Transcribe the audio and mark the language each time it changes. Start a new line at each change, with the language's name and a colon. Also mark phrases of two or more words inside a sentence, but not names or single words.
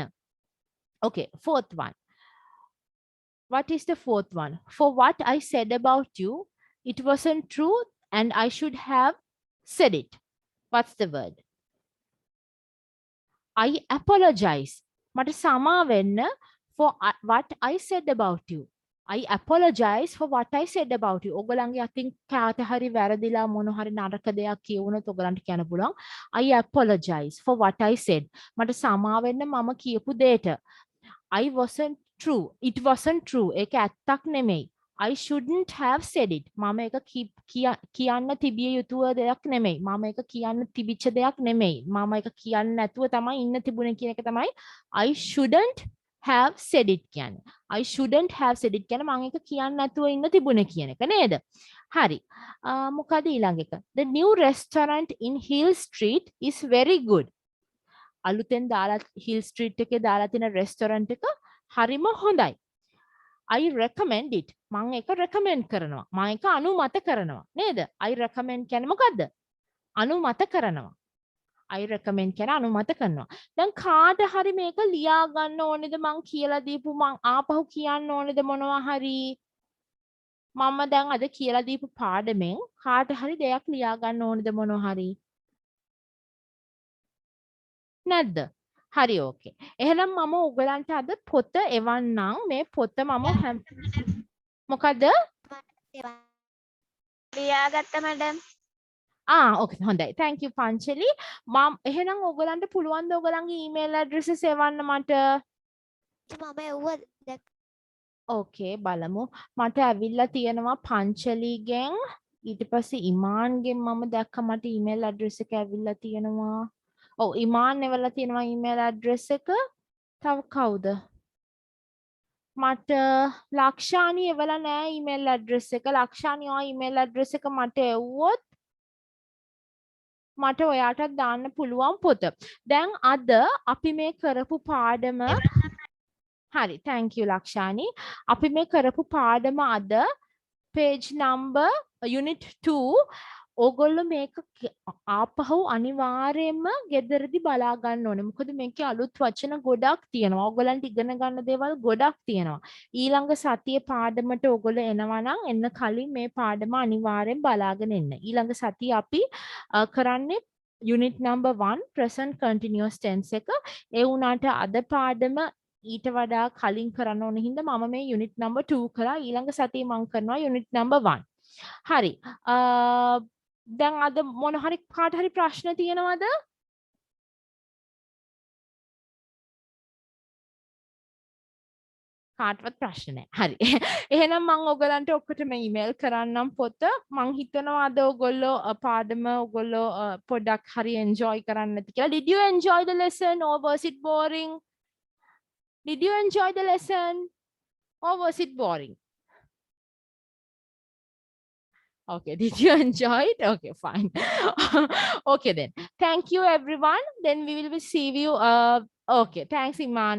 English: Okay, fourth one. What is the fourth one? For what I said about you, it wasn't true and I should have said it. What's the word? I apologize.
Sinhala: මට සමා වෙන්න
English: for what I said about you. I apologize for what I said about you.
Sinhala: ඔයගලන්ගේ අතින් කාට හරි වැරදිලා මොන හරි නරක දෙයක් කියවුනොත් ඔයගලන්ට කියන්න පුළුවන්
English: I apologize for what I said.
Sinhala: මට සමා වෙන්න මම කියපු දෙයට.
English: I wasn't true. It wasn't true.
Sinhala: ඒක ඇත්තක් නෙමෙයි.
English: I shouldn't have said it.
Sinhala: මම ඒක කියන්න තිබිය යුතුව දෙයක් නෙමෙයි. මම ඒක කියන්න තිබිච්ච දෙයක් නෙමෙයි. මම ඒක කියන්න නැතුව තමයි ඉන්න තිබුණේ කියන එක තමයි
English: I shouldn't have said it
Sinhala: කියන්නේ.
English: I shouldn't have said it
Sinhala: කියන්නේ මම ඒක කියන්න නැතුව ඉන්න තිබුණේ කියන එක නේද? හරි. මොකද ඊළඟ එක?
English: The new restaurant in Hill Street is very good.
Sinhala: අලුතෙන් දාලා Hill Street එකේ දාලා තියෙන restaurant එක හරිම හොඳයි.
English: I recommend it.
Sinhala: මම ඒක recommend කරනවා. මම ඒක අනුමත කරනවා. නේද?
English: I recommend
Sinhala: කියන්නේ මොකද්ද? අනුමත කරනවා.
English: I recommend
Sinhala: කියන අනුමත කරනවා. දැන් කාට හරි මේක ලියා ගන්න ඕනේද මං කියලා දීපු මං ආපහු කියන්න ඕනේද මොනවා හරි මම දැන් අද කියලා දීපු පාඩමෙන් කාට හරි දෙයක් ලියා ගන්න ඕනේද මොනවා හරි නැද්ද? හරි ඕකේ. එහෙනම් මම ඔයගලන්ට අද පොත එවන්නම්. මේ පොත මම මොකද? ලියාගත්ත මැඩම්. ඕකේ හොඳයි.
English: thank you
Sinhala: පංචලි. මම එහෙනම් ඔයගලන්ට පුළුවන් ද ඔයගලන්ගේ
English: email addresses
Sinhala: එවන්න මට? මම එව්වා. ඕකේ බලමු. මට ඇවිල්ලා තියෙනවා පංචලිගෙන් ඊට පස්සේ ඉමාන්ගෙන් මම දැක්ක මට
English: email address
Sinhala: එක ඇවිල්ලා තියෙනවා. ඔව් ඉමාන් එවලා තියෙනවා
English: email address
Sinhala: එක. තව කවුද? මට ලක්ෂානි එවලා නෑ
English: email address
Sinhala: එක. ලක්ෂානි ඔය
English: email address
Sinhala: එක මට එව්වොත් මට ඔයාටත් දාන්න පුළුවන් පොත. දැන් අද අපි මේ කරපු පාඩම හරි
English: thank you
Sinhala: ලක්ෂානි. අපි මේ කරපු පාඩම අද
English: page number unit 2
Sinhala: ඕගොල්ලෝ මේක ආපහු අනිවාර්යයෙන්ම ගෙදරදී බලා ගන්න ඕනේ. මොකද මේකේ අලුත් වචන ගොඩක් තියෙනවා. ඕගොල්ලන්ට ඉගෙන ගන්න දේවල් ගොඩක් තියෙනවා. ඊළඟ සතියේ පාඩමට ඕගොල්ලෝ එනවා නම් එන්න කලින් මේ පාඩම අනිවාර්යෙන් බලාගෙන එන්න. ඊළඟ සතියේ අපි කරන්නේ
English: unit number 1 present continuous tense
Sinhala: එක. ඒ වුණාට අද පාඩම ඊට වඩා කලින් කරන්න ඕන හින්දා මම මේ
English: unit number 2
Sinhala: කරා. ඊළඟ සතියේ මම කරනවා
English: unit number 1.
Sinhala: හරි. දැන් අද මොන හරි කාට හරි ප්‍රශ්න තියෙනවද? කාටවත් ප්‍රශ්න නැහැ. හරි. එහෙනම් මම ඔයගලන්ට ඔක්කොටම ඊමේල් කරන්නම් පොත. මම හිතනවා අද ඔයගොල්ලෝ පාඩම ඔයගොල්ලෝ පොඩ්ඩක් හරි එන්ජොයි කරන්න ඇති කියලා.
English: Did you enjoy the lesson or was it boring? Did you enjoy the lesson or was it boring? Okay, did you enjoy it? Okay, fine. Okay, then. Thank you, everyone. Then we will see you. Okay, thanks, Iman.